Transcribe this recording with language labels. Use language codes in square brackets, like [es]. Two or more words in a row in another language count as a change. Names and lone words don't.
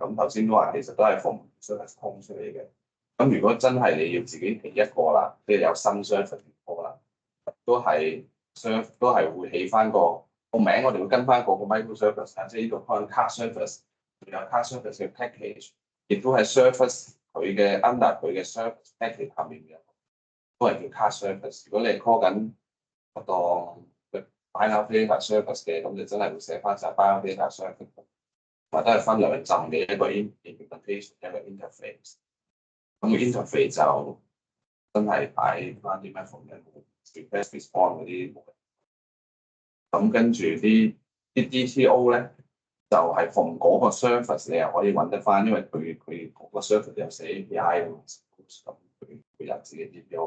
[yue] 咁頭先都話其實都係從 service 空出嚟嘅。咁如果真係你要自己起一個啦，即係有新 service 個啦，都係會起翻個名，我哋會跟翻個 microservice 啊，即係呢個 [en] card service， [yue] 有 [en] card service [yue] 嘅 package， 亦都係 service 佢嘅 under 佢嘅 [en] service package [yue] 下面嘅，都係叫 [en] card service。 [yue] 如果你係 call 緊嗰個 [en] buy now pay later service [yue] 嘅，咁就真係會寫翻晒 [en] buy now pay later service， [yue] 或者係分兩浸嘅一個 implementation 一個 interface。咁 interface 就真係擺翻啲咩服務 [en] request response [yue] 嗰啲。咁跟住啲 DTO 咧，就係從嗰個 service 你又可以揾得翻，因為佢嗰個 service 有寫 API 㗎嘛，咁佢有自己 DTO。